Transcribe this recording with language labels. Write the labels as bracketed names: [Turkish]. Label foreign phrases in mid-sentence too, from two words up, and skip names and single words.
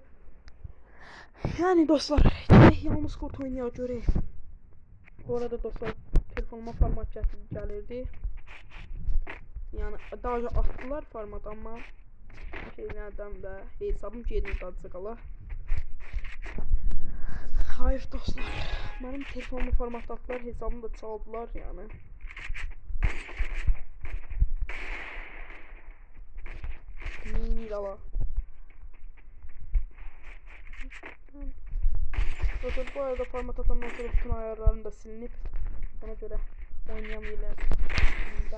[Azerbaijani] Yəni dostlar, yalnız qurd oynayaq görək. Bu arada dostlar, telefonuma format gəlirdi. Yəni daha atdılar format, amma şeylərdən də hesabım geri qalacaq ala. [Turkish] Hayır dostlar, benim telefonumu formatladılar, hesabımı da çaldılar yani. [Azerbaijani] Mini ala. [Turkish] Dostlar, bu arada format atandan sonra bütün ayarlarım da silinip ona göre oynayamayacağım.